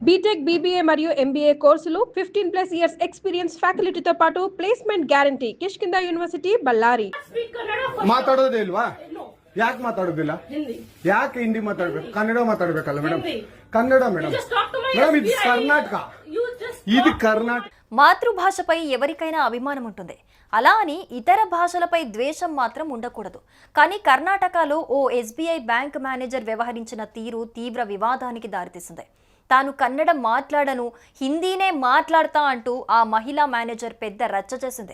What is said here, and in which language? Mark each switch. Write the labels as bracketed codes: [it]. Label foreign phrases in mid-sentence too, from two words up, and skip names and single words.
[te] బీటెక్, బీబీఏ మరియు ఎంబీఏ కోర్సులు 15+ [en] years experience [te] ఫ్యాకల్టీతో పాటు [en] placement guarantee. [kn] ಕಿಷ್ಕಿಂಧ ಯೂನಿವರ್ಸಿಟಿ ಬಳ್ಳಾರಿ. ಮಾತಾಡೋದೇ ಇಲ್ವಾ? ಯಾಕೆ ಮಾತಾಡೋದಿಲ್ಲ? ಯಾಕೆ ಹಿಂದಿ ಮಾತಾಡ್ಬೇಕು? ಕನ್ನಡ ಮಾತಾಡ್ಬೇಕಲ್ಲ ಮೇಡಮ್? ಕನ್ನಡ ಮೇಡಮ್. ಮೇಡಮ್ ಇದು ಕರ್ನಾಟಕ, [te] ఇది కర్ణాటక. మాతృభాషపై ఎవరికైనా అభిమానం ఉంటుంది, అలా అని ఇతర భాషలపై ద్వేషం మాత్రం ఉండకూడదు. కానీ కర్ణాటకలో ఓ ఎస్బీఐ బ్యాంక్ మేనేజర్ వ్యవహరించిన తీరు తీవ్ర వివాదానికి దారితీసింది. తాను కన్నడ మాట్లాడను, హిందీనే మాట్లాడతా అంటూ ఆ మహిళా మేనేజర్ పెద్ద రచ్చ చేసింది.